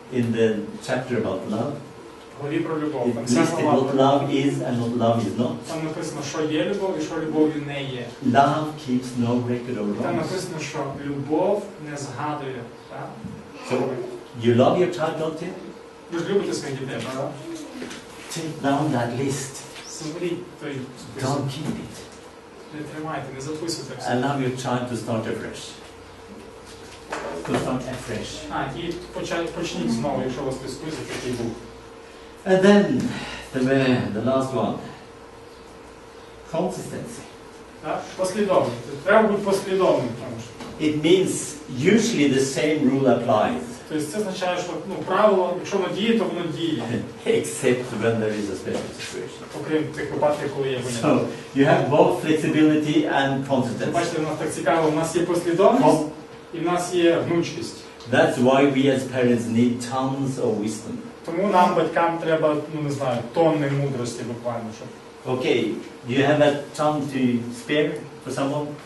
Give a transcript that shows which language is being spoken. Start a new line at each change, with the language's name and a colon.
English: in the chapter about love.
Ukrainian: Говорі про любов.
English: It
Ukrainian: Там
English: lists
Ukrainian: вся глава
English: what
Ukrainian: про
English: love is and what love is not.
Ukrainian: Там написано, що є любов і що любов'ю не є.
English: Love keeps no record of wrongs.
Ukrainian: написано, що любов не згадує. Так?
English: So, you love your child, don't you?
Ukrainian: Ви ж любите своїх дітей, правда?
English: Take down that list.
Ukrainian: Заберіть той список.
English: Don't keep it.
Ukrainian: Не тримайте, не записуйте все.
English: Allow your child to start afresh. To start afresh.
Ukrainian: І почніть знову, якщо у вас той список, який був.
English: And then, the last one. Consistency.
Ukrainian: Так? Послідовність. Треба бути послідовним. Тому що.
English: It means usually the same rule applies,
Ukrainian: Тобто це означає, що правило, якщо воно діє, то воно діє.
English: except when there is a special situation.
Ukrainian: Окрім тих випадків, коли є виняток.
English: So, you have both flexibility and consistency.
Ukrainian: Бачите, у нас так цікаво, у нас є послідовність і в нас є гнучкість.
English: That's why we as parents need tons of wisdom.
Ukrainian: Тому нам, батькам, треба, не знаю, тонни мудрості буквально, щоб...
English: Okay, do you have a ton to spare for someone?